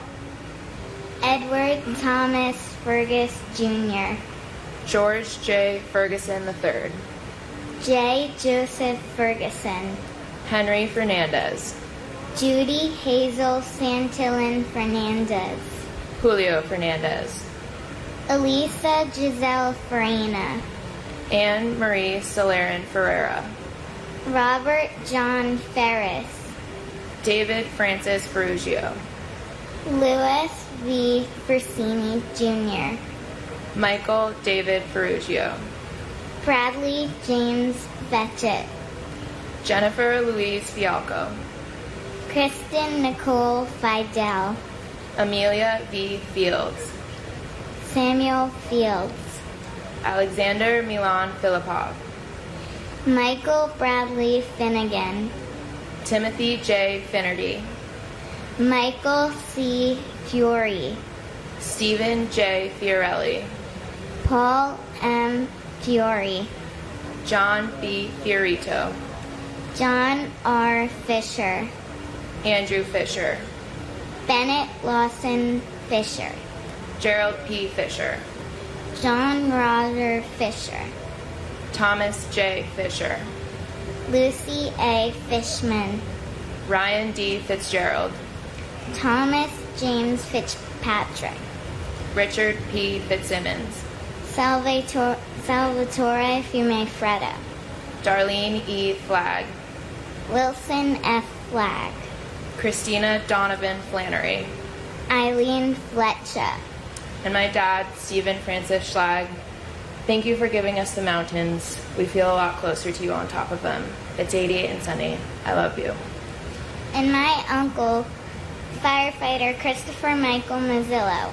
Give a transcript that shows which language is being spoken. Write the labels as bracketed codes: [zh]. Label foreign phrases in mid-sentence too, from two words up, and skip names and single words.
[en] Edward Thomas Fergus Jr., George J. Ferguson III, J. Joseph Ferguson, Henry Fernandez, Judy Hazel Santillan Fernandez, Julio Fernandez, Elisa Giselle Farina, Anne Marie Solarin Ferreira, Robert John Ferris, David Francis Ferrugio, Louis V. Bersini Jr., Michael David Ferrugio, Bradley James Fetchett, Jennifer Louise Fialco, Kristen Nicole Fidel, Amelia V. Fields, Samuel Fields, Alexander Milan Filipov, Michael Bradley Finnegan, Timothy J. Finnerty, Michael C. Fury, Stephen J. Fiorelli, Paul M. Fiore, John B. Fiorito, John R. Fisher, Andrew Fisher, Bennett Lawson Fisher, Gerald P. Fisher, John Roger Fisher, Thomas J. Fisher, Lucy A. Fishman, Ryan D. Fitzgerald, Thomas James Fitzpatrick, Richard P. Fitzsimmons, Salvatore Fumefreda, Darlene E. Flagg, Wilson F. Flagg, Christina Donovan Flannery, Eileen Fletcher, and my dad, Stephen Francis Schlag. Thank you for giving us the mountains. We feel a lot closer to you on top of them. It's 88 and sunny. I love you. and my uncle, firefighter Christopher Michael Mazzillo.